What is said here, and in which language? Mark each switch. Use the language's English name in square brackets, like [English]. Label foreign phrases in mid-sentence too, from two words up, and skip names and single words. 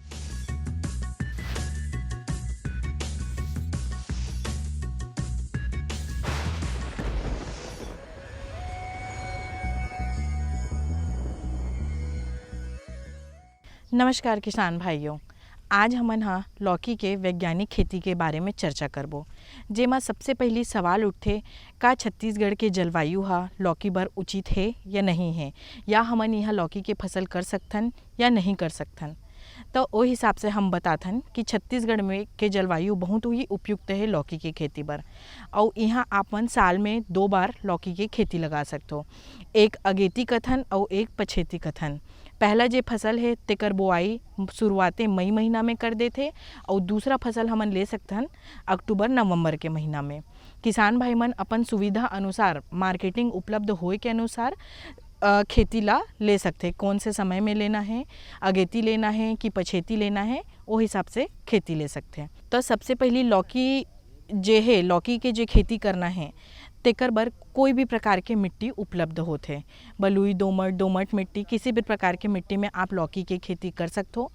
[Chhattisgarhi] नमस्कार किसान भाइयों, आज हमन हा लौकी के वैज्ञानिक खेती के बारे में चर्चा करबो। जेमा सबसे पहली सवाल उठथे, का छत्तीसगढ़ के जलवायु हा लौकी बर उचित है या नहीं है, या हमन यहाँ लौकी के फसल कर सकथन या नहीं कर सकथन। तो वो हिसाब से हम बताथन कि छत्तीसगढ़ में के जलवायु बहुत ही उपयुक्त है लौकी के खेती बर। और यहाँ आपन साल में 2 बार लौकी के खेती लगा सकते, एक अगेती कथन और एक पछेती कथन। पहला जे फसल है तेकर बोआई शुरुआते मई महीना में कर देथे और दूसरा फसल हमन ले सकथन अक्टूबर नवंबर के महीना में। किसान भाई मन अपन सुविधा अनुसार, मार्केटिंग उपलब्ध होए के अनुसार खेती ला ले सकते, कौन से समय में लेना है, अगेती लेना है कि पछेती लेना है, वो हिसाब से खेती ले सकते हैं। तो सबसे पहली लौकी जे है, लौकी के जे खेती करना है तेकर बर कोई भी प्रकार के मिट्टी उपलब्ध होते, बलुई, दोमट मिट्टी, किसी भी प्रकार के मिट्टी में आप लौकी के खेती कर सकते हो।